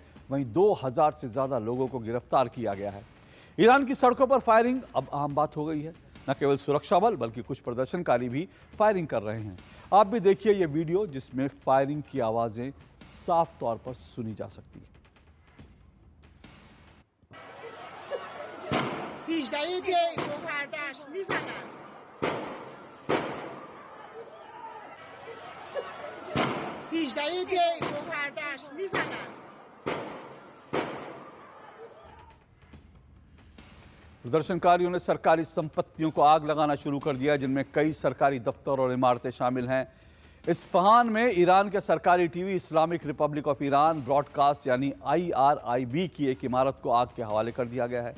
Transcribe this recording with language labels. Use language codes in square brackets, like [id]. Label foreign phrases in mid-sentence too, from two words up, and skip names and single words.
[hi] वहीं 2000 से ज्यादा लोगों को गिरफ्तार किया गया है। ईरान की सड़कों पर फायरिंग अब आम बात हो गई है। न केवल सुरक्षा बल बल्कि कुछ प्रदर्शनकारी भी फायरिंग कर रहे हैं। आप भी देखिए ये वीडियो जिसमें फायरिंग की आवाजें साफ तौर पर सुनी जा सकती है। [fa] 18 دی گوهردش میزنن 18 دی گوهردش میزنن [hi] प्रदर्शनकारियों ने सरकारी संपत्तियों को आग लगाना शुरू कर दिया, जिनमें कई सरकारी दफ्तर और इमारतें शामिल हैं। इस्फहान में ईरान के सरकारी टीवी इस्लामिक रिपब्लिक ऑफ ईरान ब्रॉडकास्ट यानी IRIB की एक इमारत को आग के हवाले कर दिया गया है।